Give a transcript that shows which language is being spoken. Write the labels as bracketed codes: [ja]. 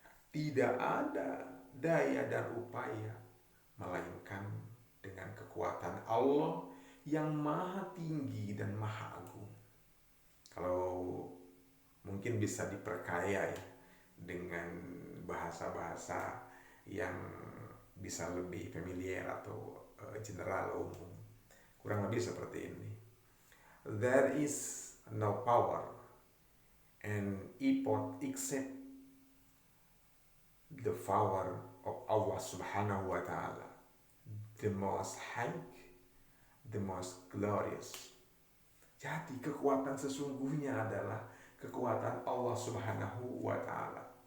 [id] Tidak ada daya dan upaya melainkan dengan kekuatan Allah yang maha tinggi dan maha agung." Kalau mungkin bisa diperkaya ya dengan bahasa-bahasa yang bisa lebih familiar atau general umum. Kurang lebih seperti ini. [en] There is no power and effort except the power of Allah [ar] Subhanahu wa Ta'ala, [en] the most high, the most glorious. [id] Jadi kekuatan sesungguhnya adalah kekuatan Allah Subhanahu wa Ta'ala.